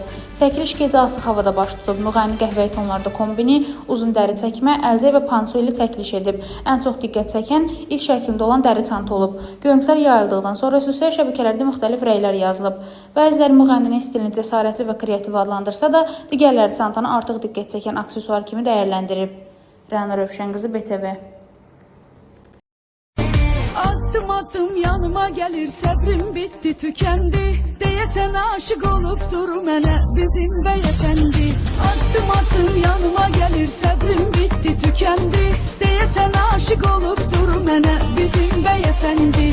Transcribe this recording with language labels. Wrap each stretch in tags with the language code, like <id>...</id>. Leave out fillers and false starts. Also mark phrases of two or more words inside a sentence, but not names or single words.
<az>Çəkiliş gecə açıq havada baş tutub. Müğənni qəhvəyi tonlarda kombini, uzun dəri çəkmə, əlcək və panço ilə çəkiliş edib. Ən çox diqqət çəkən it şəklində olan dəri çanta olub. Görüntülər yayıldıqdan sonra sosial şəbəkələrdə müxtəlif rəylər yazılıb. Bəziləri müğənninin stilini cəsarətli və kreativ adlandırsa da, digərləri çantanı artıq diqqət çəkən aksesuar kimi dəyərləndirib. Rəna Rövşənqızı, BTV.</az> <tr>Adım adım yanıma gelir, səbrim bitti, tükendi.</tr> <az>Deyəsən aşık olup dur mənə bizim bəyəfəndi.</az> <tr>Adım adım yanıma gelir, səbrim bitti, tükendi.</tr> <az>Deyəsən aşık olup dur mənə bizim bəyəfəndi.</az>